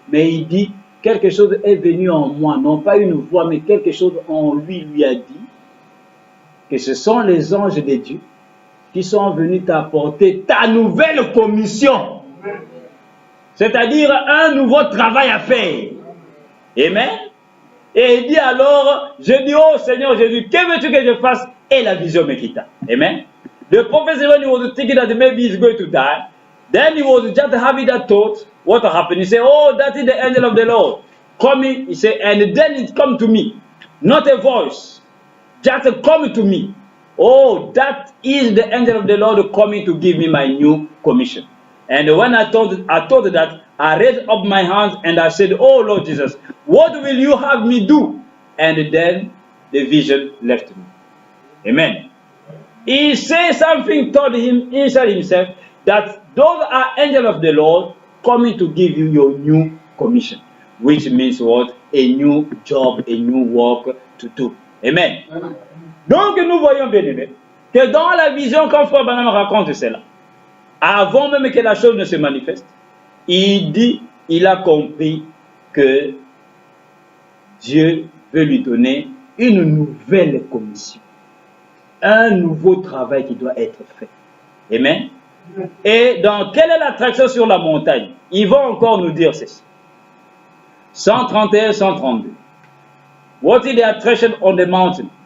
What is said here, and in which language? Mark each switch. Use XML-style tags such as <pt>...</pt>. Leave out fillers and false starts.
<fr>Mais il dit, quelque chose est venu en moi, non pas une voix, mais quelque chose en lui a dit, que ce sont les anges de Dieu qui sont venus t'apporter ta nouvelle commission. C'est-à-dire un nouveau travail à faire. Amen. Et il dit alors, je dis, oh Seigneur Jésus, que veux-tu que je fasse? Et la vision me quitta. Amen.</fr> <en>The prophet, when he was thinking that maybe he's going to die, then he was just having that thought. What happened? He said, oh, that is the angel of the Lord coming. He said, and then it come to me, not a voice. Just come to me. Oh, that is the angel of the Lord coming to give me my new commission. And when I thought that, I raised up my hands and I said, Oh Lord Jesus, what will you have me do? And then the vision left me. Amen. He said something, told him inside himself that those are angels of the Lord coming to give you your new commission, which means what? A new job, a new work to do. Amen.</en> <fr>Donc nous voyons bien aimé que dans la vision, quand Frère Branham raconte cela, avant même que la chose ne se manifeste, il dit, il a compris que Dieu veut lui donner une nouvelle commission, un nouveau travail qui doit être fait. Amen. Et dans quelle est l'attraction sur la montagne? Il va encore nous dire ceci. 131, 132.</fr> <en>What is the attraction on the mountain?</en>